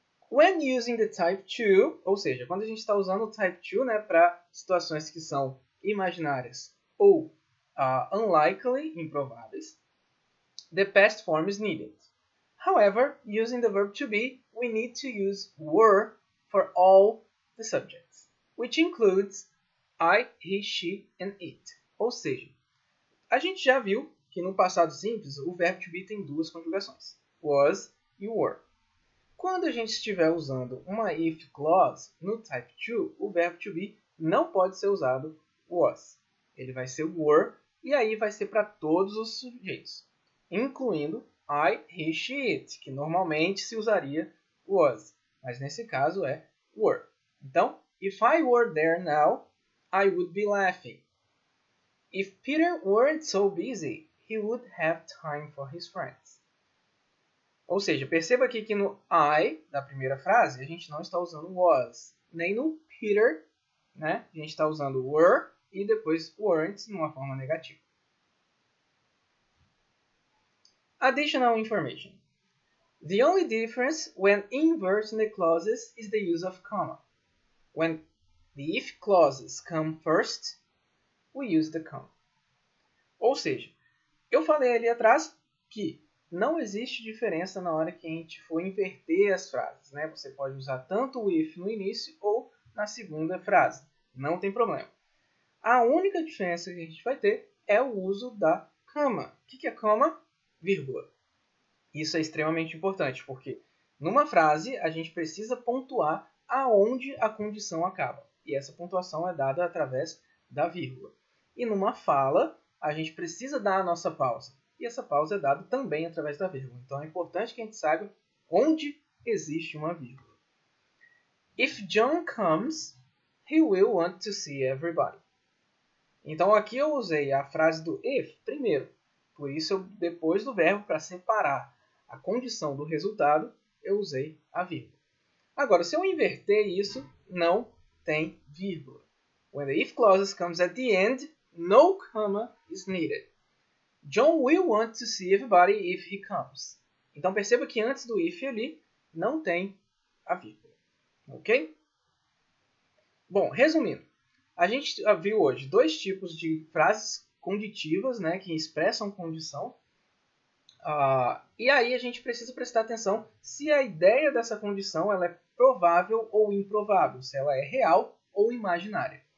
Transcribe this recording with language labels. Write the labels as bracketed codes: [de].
[en] When using the type 2, [pt] ou seja, quando a gente está usando o type 2, né, para situações que são imaginárias ou unlikely, improváveis, [en] the past form is needed. However, using the verb to be, we need to use were for all the subjects, which includes I, he, she, and it. [pt] Ou seja, a gente já viu que no passado simples o verbo to be tem duas conjugações, was e were. Quando a gente estiver usando uma if clause no type 2, o verbo to be não pode ser usado was. Ele vai ser were e aí vai ser para todos os sujeitos, incluindo I, he, she, it, que normalmente se usaria was, mas nesse caso é were. [en] Então, if I were there now, I would be laughing. If Peter weren't so busy, he would have time for his friends. [pt] Ou seja, perceba aqui que no I, da primeira frase, a gente não está usando was, nem no Peter, né? A gente está usando were e depois weren't numa forma negativa. [en] Additional information. The only difference when inverting the clauses is the use of comma. When the if clauses come first, we use the comma. [pt] Ou seja, eu falei ali atrás que não existe diferença na hora que a gente for inverter as frases, né? Você pode usar tanto o if no início ou na segunda frase. Não tem problema. A única diferença que a gente vai ter é o uso da comma. O que é comma? Vírgula. Isso é extremamente importante, porque numa frase a gente precisa pontuar aonde a condição acaba. E essa pontuação é dada através da vírgula. E numa fala, a gente precisa dar a nossa pausa. E essa pausa é dada também através da vírgula. Então é importante que a gente saiba onde existe uma vírgula. [en] If John comes, he will want to see everybody. [pt] Então aqui eu usei a frase do if primeiro. Por isso, depois do verbo, para separar a condição do resultado, eu usei a vírgula. Agora, se eu inverter isso, não tem vírgula. [en] When the if clause comes at the end, no comma is needed. John will want to see everybody if he comes. [pt] Então perceba que antes do if ali não tem a vírgula. Ok? Bom, resumindo, a gente viu hoje dois tipos de frases conditivas, né, que expressam condição. E aí a gente precisa prestar atenção se a ideia dessa condição ela é provável ou improvável, se ela é real ou imaginária.